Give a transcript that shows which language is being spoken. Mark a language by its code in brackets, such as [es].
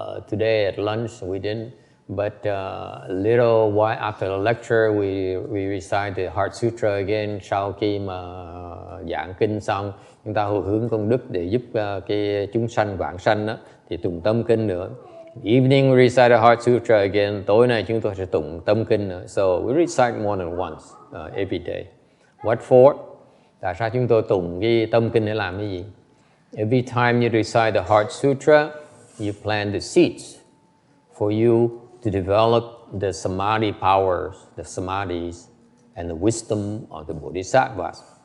[en] Today at lunch we didn't, but a little while after the lecture we recite the Heart Sutra again. [vi] Sau khi mà giảng kinh xong, chúng ta hồi hướng công đức để giúp cái chúng sanh vãng sanh đó, thì tụng Tâm Kinh nữa. [en] Evening we recite the Heart Sutra again. [vi] Tối nay chúng tôi sẽ tụng Tâm Kinh nữa. [en] So we recite more than once every day. What for? [vi] Tại sao chúng tôi tụng cái Tâm Kinh để làm cái gì? [en] Every time you recite the Heart Sutra, you plant the seeds for you to develop the samadhi powers, the samadhis, and the wisdom of the bodhisattvas.